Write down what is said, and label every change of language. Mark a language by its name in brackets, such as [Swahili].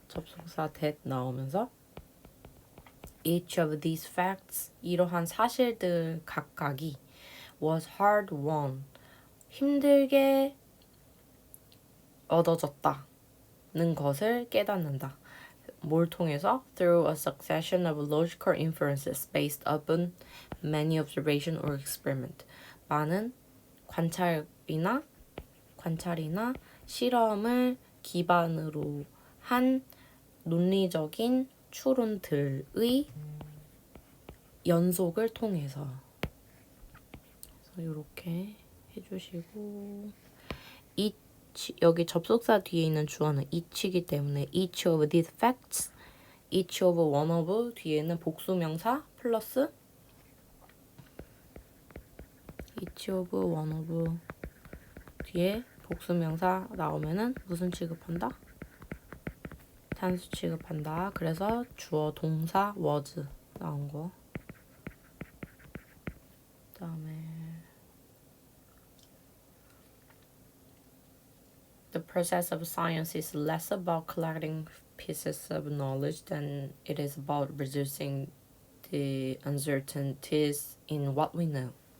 [Korean] 접속사 that 나오면서 [English] Each of these facts, [Korean] 이러한 사실들 각각이 [English] was hard won, [Korean] 힘들게 얻어졌다는 것을 깨닫는다. 뭘 통해서? [English] Through a succession of logical inferences based upon many observation or experiment. [Korean] 많은 관찰이나 실험을 기반으로 한 논리적인 추론들의 연속을 통해서 그래서 이렇게 해주시고 여기 접속사 뒤에 있는 주어는 each이기 때문에 [English] each of these facts, [Korean] each of one of 뒤에는 복수명사 플러스 each of one of 뒤에 복수명사 나오면은 무슨 취급한다? 단수 취급한다. 그래서 주어 동사 was 나온 거. 그다음에 [English] The process of science is less about collecting pieces of knowledge than it is about reducing the uncertainties in what we know.